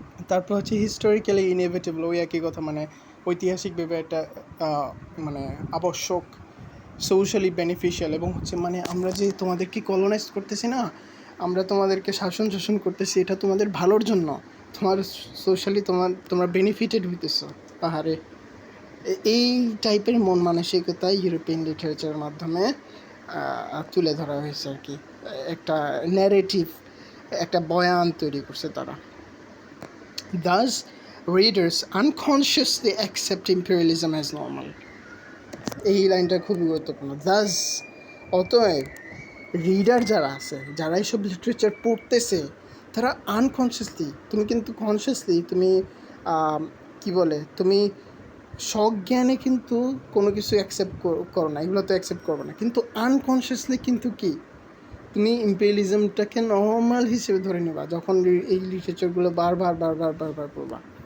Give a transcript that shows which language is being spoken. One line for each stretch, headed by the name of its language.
Bangla: তারপর হচ্ছে historically inevitable, ওই একই কথা, মানে ঐতিহাসিকভাবে একটা মানে আবশ্যক, সোশ্যালি বেনিফিশিয়াল, এবং হচ্ছে মানে আমরা যে তোমাদেরকে কলোনাইজ করতেছি না, আমরা তোমাদেরকে শাসন করতেছি, এটা তোমাদের ভালোর জন্য, তোমার সোশ্যালি তোমরা বেনিফিটেড হইতেছ। আহারে, এই টাইপের মন মানসিকতা ইউরোপিয়ান লিটারেচারের মাধ্যমে তুলে ধরা হয়েছে আর কি, একটা ন্যারেটিভ, একটা বয়ান তৈরি করছে তারা।
English: Thus, readers unconsciously accept imperialism as normal.
Bangla: এই লাইনটা খুবই গুরুত্বপূর্ণ। Thus, অতএব রিডার যারা আছে, যারা এইসব লিটারেচার পড়তেছে, তারা আনকনসিয়াসলি, তুমি কিন্তু কনসিয়াসলি তুমি কি বলে, তুমি সজ্ঞানে কিন্তু কোনো কিছু অ্যাকসেপ্ট করো না, এগুলো তো অ্যাকসেপ্ট করবো না, কিন্তু আনকনসিয়াসলি কিন্তু কি তুমি ইম্পেরিয়ালিজমটাকে নর্মাল হিসেবে ধরে নেবা যখন এই লিটারেচারগুলো বারবার পড়বা।